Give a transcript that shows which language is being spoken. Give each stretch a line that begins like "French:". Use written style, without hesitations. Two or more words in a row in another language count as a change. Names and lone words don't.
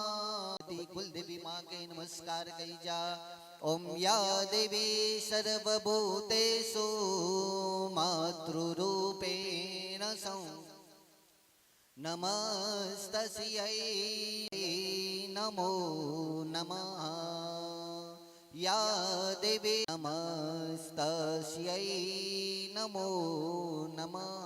Bhojpuri: कुलदेवी माँ के नमस्कार कही जा।
Sanskrit: ओम या देवी सर्वभूतेषु मातृरूपेण नमस्तस्यै नमो नमः। या देवी नमस्तस्यै नमो नमः।